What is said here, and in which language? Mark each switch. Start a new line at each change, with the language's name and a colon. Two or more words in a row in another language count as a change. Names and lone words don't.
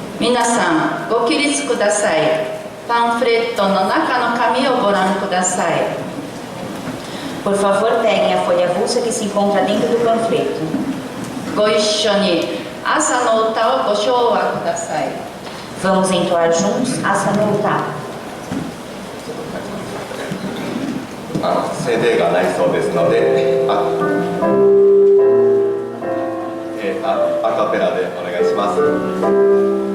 Japanese: 皆さんご起立ください。パンフレットの中の紙をご覧ください。
Portuguese: Por favor, peguem a folha avulsa que se encontra dentro do panfleto.
Japanese: ご一緒に朝の歌をご唱和ください。
Portuguese: Vamos entoar juntos Asa no Uta.
Japanese: CD がないそうですので、アカペラでお願いします。